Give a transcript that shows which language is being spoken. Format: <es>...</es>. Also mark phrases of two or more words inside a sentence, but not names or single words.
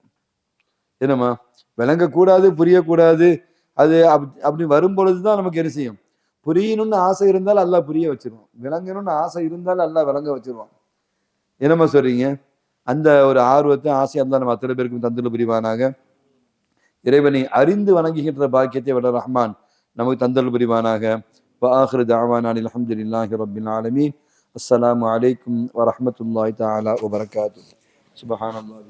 <ta>என்னம்மா, விளங்கக்கூடாது புரியக்கூடாது அது அப்படி வரும்பொழுதுதான் நமக்கு என்ன செய்யும், புரியணும்னு ஆசை இருந்தாலும் அல்லாஹ் புரிய வச்சிருவான், விளங்கணும்னு ஆசை இருந்தாலும் அல்லாஹ் விளங்க வச்சிருவான். என்னம்மா சொல்றீங்க? அந்த ஒரு ஆர்வத்தை ஆசை அல்லாஹ் நம்ம அத்தனை பேருக்கும் தந்துள்ள புரிவானாக. இறைவனை அறிந்து வணங்குகின்ற பாக்கியத்தை விட ரஹ்மான் நமக்கு தந்தல் புரிவானாக.</ta> <ar>وآخر دعوانا الحمد لله رب العالمين. السلام عليكم ورحمة الله تعالى وبركاته. سبحان الله.</ar>